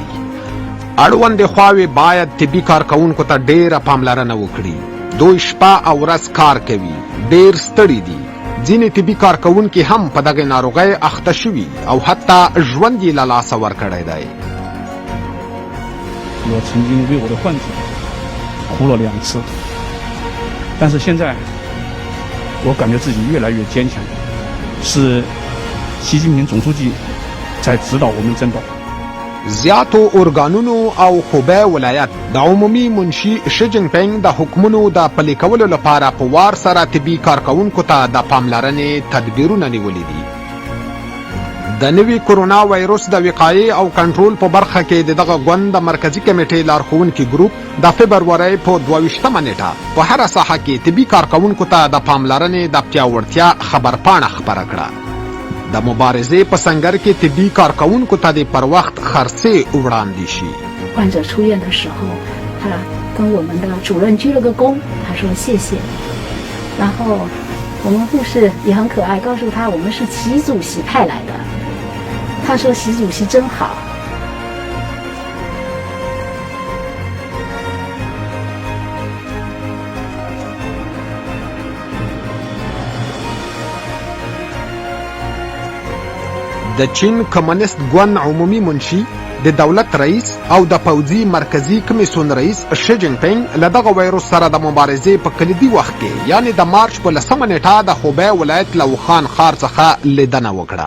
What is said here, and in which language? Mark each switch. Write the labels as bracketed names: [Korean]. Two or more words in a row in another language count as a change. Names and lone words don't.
[Pashto] اړوندې خواوې باید طبي کارکوونکو ته ډېره پاملرنه وکړي. دوی شپه او ورځ کار کوي، ډېر ستړي دي. ځینې طبي کارکوونکي هم په دغه ناروغۍ اخته شوي او حتی ژوند یې له لاسه ورکړی دی. [Chinese] 我曾经为我的患者哭了2次，但是现在我感觉自己越来越坚强，是习近平总书记在指导我们珍宝。 [Pashto] زیاتو ارګانونو او خوبی ولایت د عمومي منشي شي جین پینګ د حکمونو د پلي کولو لپاره په وار سره طبي کارکوونکو ته د پاملرنې تدبیرونه نیولي دي. د نوي کرونا ویروس د وقایې او کنټرول په برخه کې د دغه ګوند د مرکزي کمیټې لارښوونکي ګروپ د فبرورۍ په 22مه نیټه په هره ساحه کې طبي کارکوونکو ته د پاملرنې د پیاوړتیا خبرپاڼه خپره کړه. د مبارزې په سنګر کې طبي کارکوونکو ته د پر وخت خرڅې وړاندې شي. [Chinese] 患者出院的时候，他跟我们的主任鞠了个躬，他说谢谢。然后我们护士也很可爱，告诉他我们是习主席派来的。他说习主席真好。 [Pashto] د چین کمونیست ګوند عمومي منشي د دولت رئیس او د پوځي مرکزي کمیسیون رئیس شي جین پینګ له دغه ویروس سره د مبارزې په کلیدي وخت کې یعنی د مارچ په 10مه نیټه د خوبی ولایت له وخان ښار څخه لیدنه وکړه.